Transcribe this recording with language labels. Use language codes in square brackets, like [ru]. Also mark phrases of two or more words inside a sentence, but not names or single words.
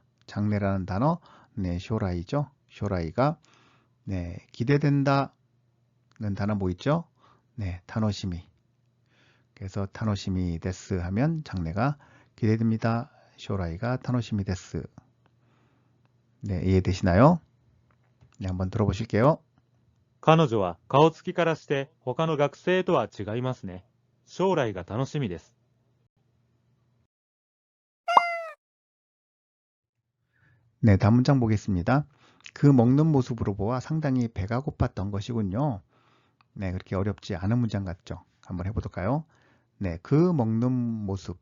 [ko] 장래라는 단어, 네, 쇼라이죠. 쇼라이가 네, 기대된다는 단어 뭐 있죠? 네, 타노시미. 그래서 [ja] 楽しみです [ko] 하면 장래가 기대됩니다. [ja] 将来が楽しみです. [ko] 네, 이해되시나요? 네, 한번 들어보실게요. [ja] 彼女は顔つきからして他の学生とは違いますね。将来が楽しみです。 [ko] 네, 다음 문장 보겠습니다. 그 먹는 모습으로 보아 상당히 배가 고팠던 것이군요. 네, 그렇게 어렵지 않은 문장 같죠? 한번 해보도록요. 네, 그 먹는 모습.